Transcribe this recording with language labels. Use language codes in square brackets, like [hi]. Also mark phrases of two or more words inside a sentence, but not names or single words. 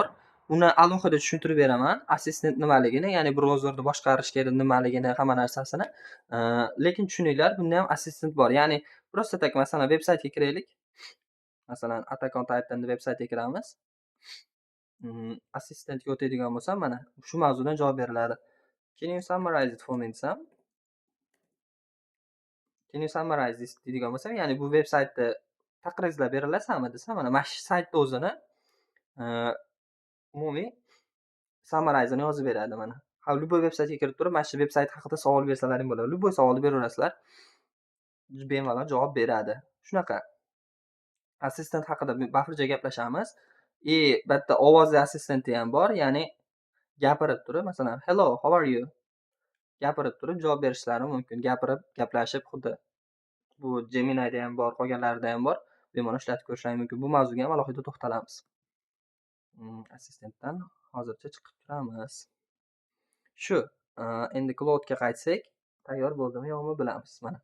[uz] Uni alohida tushuntirib beraman. Assistent nimaligini, ya'ni brauzerni boshqarishga nimaligini, hamma narsasini. Lekin tushuninglar, bunda ham assistent bor. Ya'ni [ru] просто так [uz] masalan veb-saytga kiraylik. Masalan, Attack on Titan veb-saytga kiramiz. Assistentga o'tadigan bo'lsam, mana shu mavzudan javob beriladi. [en] Can you summarize it for me desam? Can you summarize this [uz] deydigan bo'lsam, ya'ni bu veb-saytni taqrizlab berilasanmi desam, mana shu saytni o'zini umumiy summarize'ini yozib beradi mana. Любой veb-saytga kirib turib, mana shu veb-sayt haqida savol bersalaring bo'ladi. Любой savolni beraverasizlar. Bemalol javob beradi. Shunaqa. Assistent haqida bafurja gaplashamiz. Bitta ovozli assistenti ham bor, ya'ni gapirib turib, masalan, [en] hello, how are you? [uz] Gapirib turib javob berishlari mumkin. Gapirib, gaplashib, xuddi bu Gemini'da ham bor, qolganlarida ham bor. Bemalol ishlatib ko'rishlaring mumkin. Bu mavzuga ham alohida to'xtalamiz. Assistentdan hozircha chiqib turamiz. Shu, endi Claude'ga qaytsak, tayyor bo'ldimi yo'qmi bilamiz mana.